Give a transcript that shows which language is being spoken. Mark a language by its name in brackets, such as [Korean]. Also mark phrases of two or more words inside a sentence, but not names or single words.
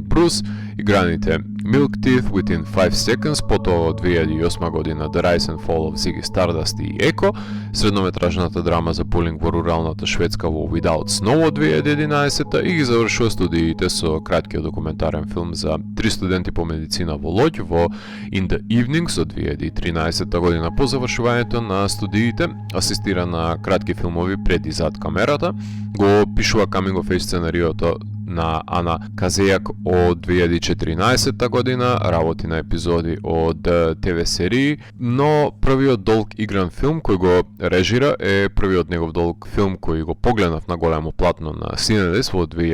[Macedonian] Брус, играните Milk Teeth, Within 5 Seconds, потоа од 2008 година The Rise and Fall of Ziggy Stardust и Еко, среднометражната драма за булинг во руралната Шведска во Without Snow од 2011 и ги завршува студиите со краткиот документарен филм за 3 студенти по медицина во Лоѓ во In the Evenings од 2013 година. По завршувањето на студиите асистира на кратки филмови пред и зад камерата, го пишува [English] coming of age [Macedonian] сценариото на Ана Казејак од 2014 година, работи на епизоди од ТВ серии, но првиот долг игран филм кој го режира е првиот негов долг филм кој го погледнав на големо платно на Cinedis во